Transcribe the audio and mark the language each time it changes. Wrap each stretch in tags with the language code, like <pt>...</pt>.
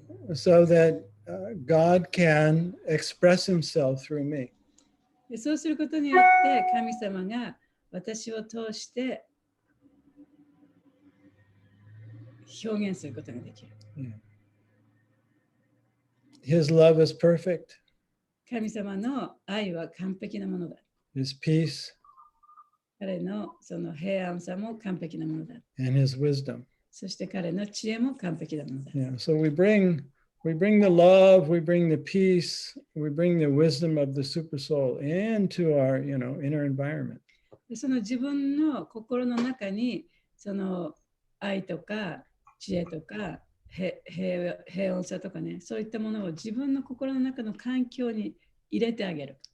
<en>So that God can express himself through me.</en> <ja>でそうすることによって神様が私を通して表現することができる。</ja> <en>His love is perfect.</en> <ja>神様の愛は完璧なものだ。</ja> <en>His peace</en> <ja>彼のその平安さも完璧なものだ。</ja> <en>and his wisdom.</en> <ja>そして彼の知恵も完璧なものだ。</ja> <en>Yeah, so we bring the love, we bring the peace, we bring the wisdom of the super soul into our, inner environment.</en> <ja>でその自分の心の中にその愛とか知恵とか平穏さとかね、そういったものを自分の心の中の環境に入れてあげる。</ja>